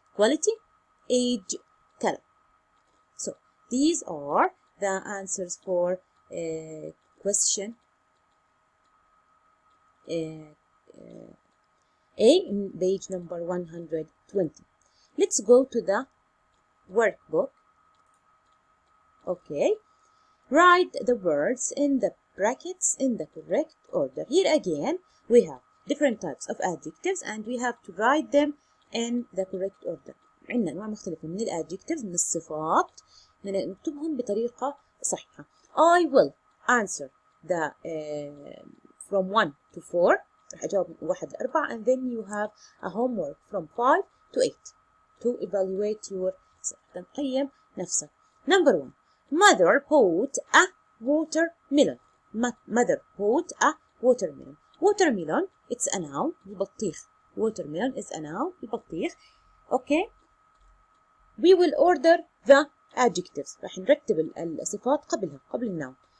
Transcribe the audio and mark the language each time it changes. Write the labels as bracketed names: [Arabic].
[English] Quality, age, color. So these are the answers for question A in page number 120. Let's go to the workbook. Okay. Write the words in the brackets in the correct order. Here again, we have different types of adjectives and we have to write them in the correct order. [Arabic] عندنا أنواع مختلفة من adjectives من الصفات نكتبهم بطريقة صحيحة. [English] I will answer the from 1 to 4. [Arabic] راح أجاوب من 1 ل 4 [English] and then you have a homework from 5 to 8 to evaluate your [Arabic] تقيم نفسك. [English] Number 1. Mother bought a watermelon. Mother bought a watermelon. Watermelon, it's a noun. البطيخ. Watermelon is a noun. البطيخ. Okay. We will order the adjectives. [Arabic] راح نرتب الصفات قبل الnoun.